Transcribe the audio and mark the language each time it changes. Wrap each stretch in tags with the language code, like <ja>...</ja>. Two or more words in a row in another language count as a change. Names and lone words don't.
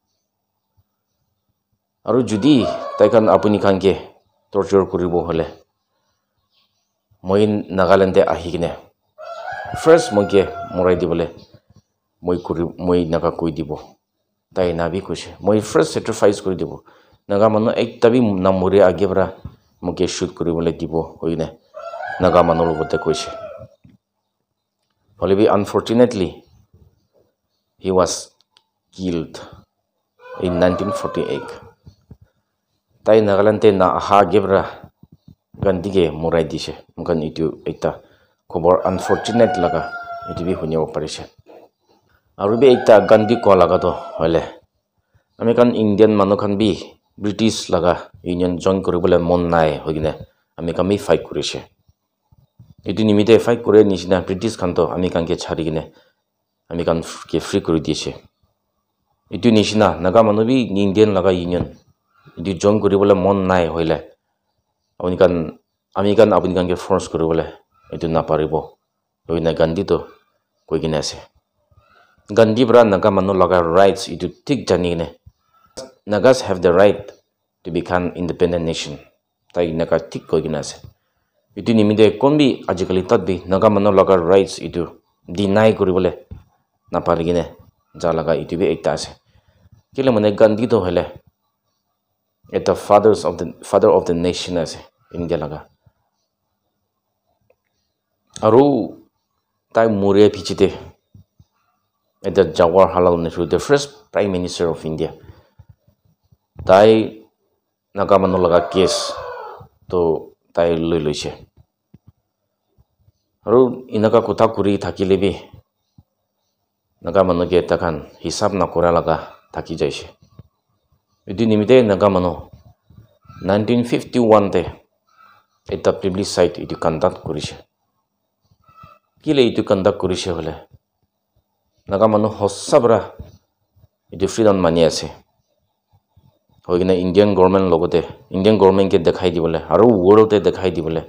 <nag>aru judi tai kan apuni khan ke torture koribo hole moi Nagaland te ahi kine first moike morai dibole moi naga koi dibo tai na bi koise moi</nag> <en>first sacrifice</en> <nag>kori dibo Naga manu ekta bi namore age bra moike shoot koribole dibo hoine Naga manu logote koise</nag> <en>However, unfortunately, he was killed in 1948.</en> <nag>Tai Nagaland te na aha gebra Gandhi ke murai dise mukan itu ekta khobor unfortunate laga itu bi hunibo parise aru bi ekta Gandhi ko laga to hole ami kan Indian manu khan bi British laga</nag> <en>union join</en> <nag>koribole mon nai hogine ami kan mi fight korise itu nimite fight kore nishina British khan to ami kan ke chhari gine ami kan ke free kori dise itu nishina Naga manu bi Indian laga union itu join koribole mon nai hoile ami kan apuni kan ke force koribole itu na paribo hoina Gandhi to koi gine ase Gandhi bra Naga manu laga rights itu thik jani gine</nag> <en>Nagas have the right to become independent nation</en> <nag>tai naka thik koi gine ase itu nimide konbi ajikali tatbi Naga manu laga rights itu deny koribole na parigine ja laga itu bi ekta ase kile mane Gandhi to hele eta</nag> <en>father of the nation</en> <nag>ase India laga aru tai muria pichite eta Jawaharlal Nehru</nag> <en>the first prime minister of India</en> <nag>tai Naga manu laga case to tai loise aru inaka kotha kuri thakile bi Naga manu ke takan hisab na kora laga thaki jaise itu nimite Naga manu 1951 te eta plebiscite itu conduct korise kile itu conduct korise hole Naga manu hossabra itu freedom mani ase hoigina</nag> <en>Indian government</en> <nag>logote</nag> <en>Indian government</en> <nag>ke dekhai dibole aru world te dekhai dibole</nag>